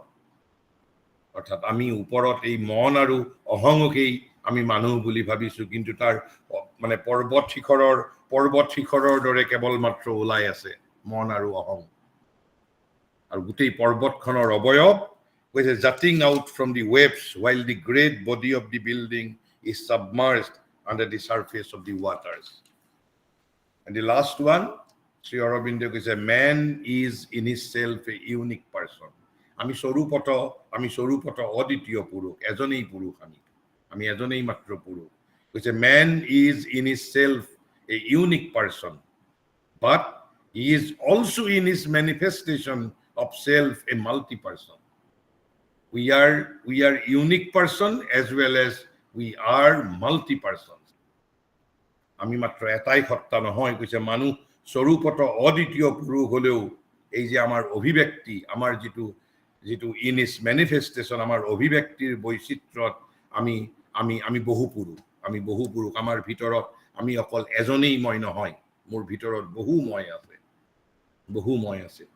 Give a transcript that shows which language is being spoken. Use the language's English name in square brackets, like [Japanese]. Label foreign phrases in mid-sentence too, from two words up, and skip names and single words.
[Assamese] অৰ্থাৎ আমি ওপৰত এই মন আৰু অহংকেই আমি মানুহ বুলি ভাবিছো, কিন্তু তাৰ মানে পৰ্বত শিখৰৰ দৰে কেৱল মাত্ৰ ওলাই আছে মন আৰু অহং। আৰু গোটেই পৰ্বতখনৰ অৱয়ৱ কৈছে [English] jutting out from the waves, while the great body of the building is submerged under the surface of the waters. And the last one, Sri Aurobindo কৈছে man is in himself a unique person. [Assamese] আমি স্বৰূপত অদ্বিতীয় পুৰুষ, এজনেই পুৰুষ, আমি এজনেই মাত্ৰ পুৰুষ। [English] কৈছে man is in himself a unique person, but he is also in his manifestation of self a multi-person. We are unique person as well as we are multi-persons. [Assamese] আমি মাত্ৰ এটাই সত্তা নহয়। কৈছে মানুহ স্বৰূপত অদ্বিতীয় পুৰুষ হলেও এই যে আমাৰ অভিব্যক্তি, আমাৰ যিটো [English] in is manifestation, [Assamese] আমাৰ অভিব্যক্তিৰ বৈচিত্ৰ্যত আমি বহু পুৰুষ। আমাৰ ভিতৰত আমি অকল এজনেই মই নহয়, মোৰ ভিতৰত বহু মই আছে।